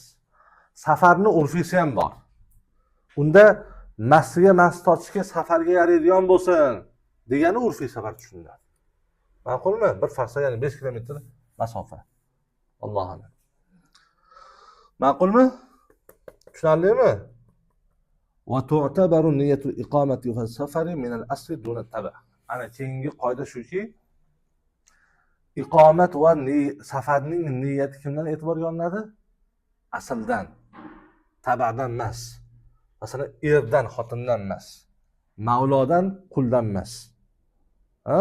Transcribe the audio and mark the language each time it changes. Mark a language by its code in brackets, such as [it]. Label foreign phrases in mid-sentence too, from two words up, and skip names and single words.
[uz] Safarning urfisi ham bor. Unda masjiga masjid ochishga safarga yaraydigan bo'lsin degani urfiy safar tushuniladi. Ma'qulmi? Bir farsa ya'ni 5 kilometr masofa. [ar] الله أعلم. [uz] Ma'qulmi? [ar] Tushunarlimi? وتعتبر نية الإقامة والسفر من الأصل دون التبع. [uz] Ana keyingi qoida shuki, iqomat va safarning niyati kimdan e'tiborga olinadi? Asldan, tabadan emas. Masalan, erdan, xotindan emas. Mavlodan, quldan emas. Ha?